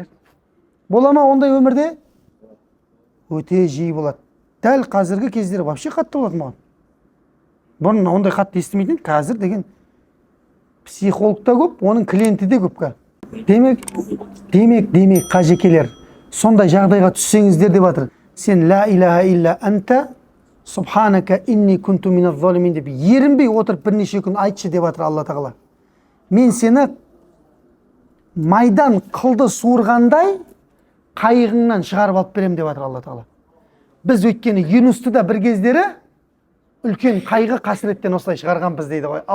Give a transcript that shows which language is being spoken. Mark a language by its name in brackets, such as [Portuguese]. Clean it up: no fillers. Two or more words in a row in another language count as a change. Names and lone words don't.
[Kazakh] Бола ма ондай өмірде? Өте жиі болады. Дәл қазіргі кездері вообще қатты болады маған. Бұрын ондай қатты естімейтін, қазір деген психолог та көп, оның клиенті де көп. Демек қажекелер, сондай жағдайға түссеңіздер деп жатыр. Сен [Arabic] لا إله إلا أنت سبحانك إني كنت من الظالمين [Kazakh] деп ерінбей отырып бірнеше күн айтшы деп жатыр Алла тағала. Мен сені майдан қылды суырғандай қайығыңнан шығарып алып берем деп жатыр Алла тағала. Біз өйткені Юнусты да бір кездері үлкен қайғы қасіреттен осылай шығарғанбыз дейді ғой.